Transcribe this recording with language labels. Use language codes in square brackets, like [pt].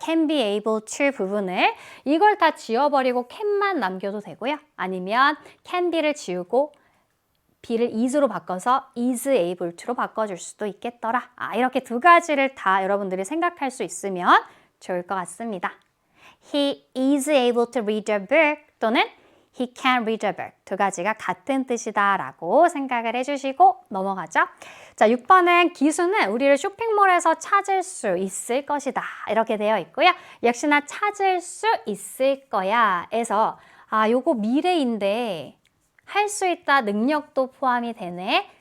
[ko] can be able to 부분을 이걸 다 지워버리고 can만 남겨도 되고요. 아니면 can be를 지우고 be를 is로 바꿔서 is able to로 바꿔줄 수도 있겠더라. 이렇게 2가지를 다 여러분들이 생각할 수 있으면 좋을 것 같습니다. [en] He is able to read a book [ko] 또는 [en] He can read a book. [ko] 2가지가 같은 뜻이다 라고 생각을 해주시고 넘어가죠. 자, 6번은 기수는 우리를 쇼핑몰에서 찾을 수 있을 것이다. 이렇게 되어 있고요. 역시나 찾을 수 있을 거야 에서 요거 미래인데 할 수 있다 능력도 포함이 되네.